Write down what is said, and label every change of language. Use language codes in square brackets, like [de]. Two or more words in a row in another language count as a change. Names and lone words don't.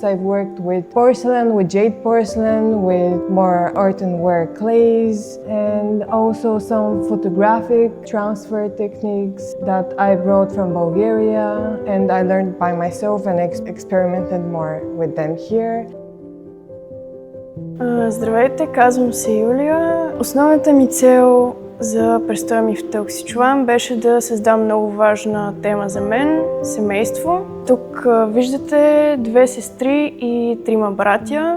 [en] I've worked with porcelain, with jade porcelain, with more earthenware clays, and also some photographic transfer techniques that I brought from Bulgaria, and I learned by myself and experimented more with them here. [bg] Здравейте, казвам се Юлия. Основната ми цел за престоя ми в Телксичуан беше да създам много важна тема за мен – семейство. Тук виждате две сестри и трима братя.